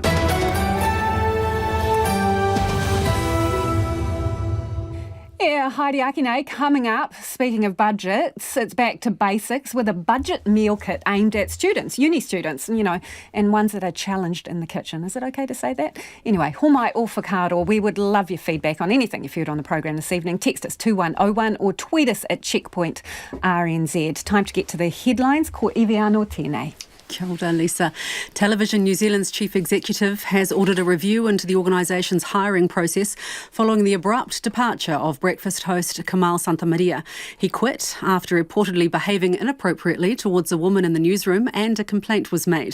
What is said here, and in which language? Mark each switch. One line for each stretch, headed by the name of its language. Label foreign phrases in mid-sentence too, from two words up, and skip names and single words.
English: Yeah, Heidi Akine coming up. Speaking of budgets, it's back to basics with a budget meal kit aimed at students, uni students, and ones that are challenged in the kitchen. Is it okay to say that? Anyway,
Māori: homai o whakaaro.
English: We would love your feedback on anything you've heard on the program this evening. Text us 2101 or tweet us at Checkpoint RNZ. Time to get to the headlines.
Māori: Ko iwi anō tēnei. Kia ora, Lisa.
English: Television New Zealand's chief executive has ordered a review into the organisation's hiring process following the abrupt departure of breakfast host Kamahl Santamaria. He quit after reportedly behaving inappropriately towards a woman in the newsroom and a complaint was made.